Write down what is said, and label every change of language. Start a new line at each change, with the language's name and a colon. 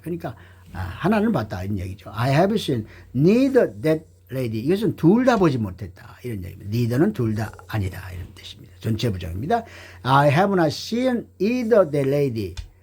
Korean: 그러니까 하나는 봤다 이런 얘기죠.
English: I have seen neither that lady.
Korean: 이것은 둘 다 보지 못했다 이런 얘기입니다. neither는 둘 다 아니다 이런 뜻입니다. 전체 부정입니다.
English: I have not seen either that lady.